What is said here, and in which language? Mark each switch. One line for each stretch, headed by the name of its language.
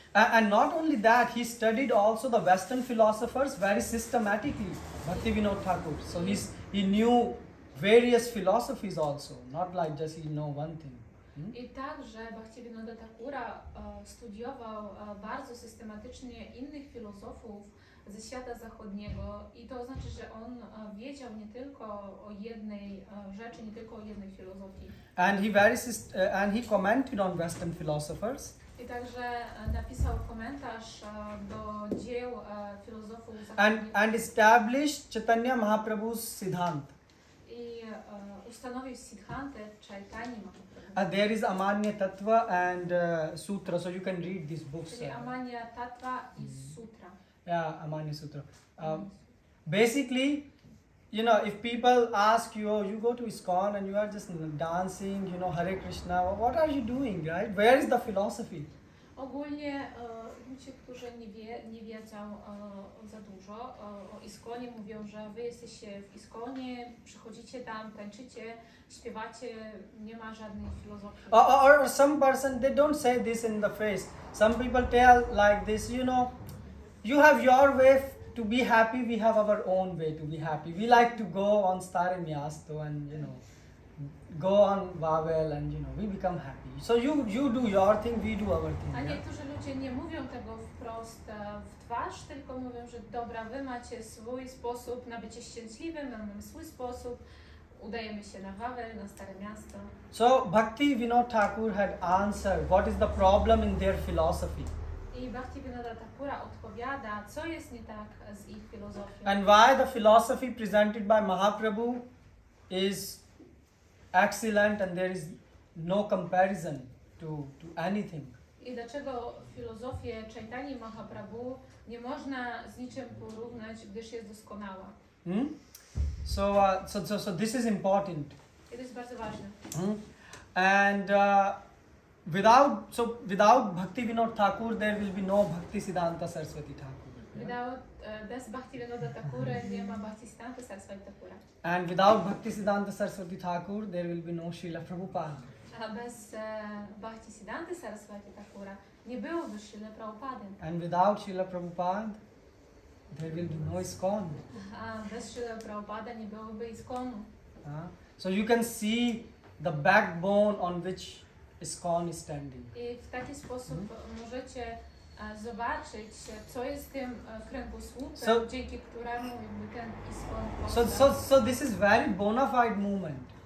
English: And not only that, he studied also the Western philosophers very systematically, Bhaktivinoda Thakur. So he knew various philosophies also, not like just he know one thing.
Polish: I także Bhaktivinoda Thakura studiował bardzo systematycznie innych filozofów ze świata zachodniego i to znaczy, że on wiedział nie tylko o jednej rzeczy, nie tylko o jednej filozofii.
English: And he commented on Western philosophers.
Polish: I także napisał komentarz do dzieł filozofów zachodnich.
English: And established Chaitanya Mahaprabhu's Siddhant.
Polish: I ustanowił Siddhantę Chaitanya Mahaprabhu.
English: There is Amanya Tattva and Sutra, so you can read these books.
Polish: Czyli Amanya Tattva i Sutra.
English: Yeah, Amanya Sutra. Basically, you know, if people ask you, oh, you go to ISKCON and you are just dancing, you know, Hare Krishna, what are you doing, right? Where is the philosophy?
Polish: Ogólnie ludzie, którzy nie wiedzą za dużo o ISKCONie, mówią, że wy jesteście w ISKCONie, przychodzicie tam, tańczycie, śpiewacie, nie ma żadnej filozofii.
English: Or some person, they don't say this in the face. Some people tell like this, you know, you have your way to be happy, we have our own way to be happy. We like to go on Stare Miasto and, you know, go on Wawel and, you know, we become happy. So you do your thing, we do our thing.
Polish: A
English: Yeah?
Polish: niektórzy ludzie nie mówią tego wprost w twarz, tylko mówią, że dobra, wy macie swój sposób na bycie szczęśliwym, my mamy swój sposób, udajemy się na Wawel, na Stare Miasto.
English: So Bhaktivinoda Thakur had answered what is the problem in their philosophy.
Polish: I Bhaktivinoda Thakura odpowiada, co jest nie tak z ich filozofią.
English: And why the philosophy presented by Mahaprabhu is excellent and there is no comparison to anything.
Polish: I dlaczego filozofię Chaitanya Mahaprabhu nie można z niczym porównać, gdyż jest doskonała.
English: So this is important.
Polish: I to jest bardzo ważne.
English: And without Bhaktivinoda Thakur there will be no Bhaktisiddhanta Saraswati Thakur.
Polish: Bez Bhaktivinoda Thakura nie ma Bhaktisiddhanta Saraswati Thakura.
English: And without Bhaktisiddhanta Saraswati Thakur there will be no Srila Prabhupada.
Polish: A bez Bhaktisiddhanta Saraswati Thakura nie byłoby Srila Prabhupady.
English: And without Srila Prabhupada there will be no ISKCON.
Polish: A bez Srila Prabhupada nie byłoby ISKCONu.
English: So you can see the backbone on which ISKCON is standing.
Polish: I w taki sposób możecie zobaczyć, co jest tym kręgosłupem, dzięki któremu jakby ten ISKCON powstał.
English: So this is very bona fide movement.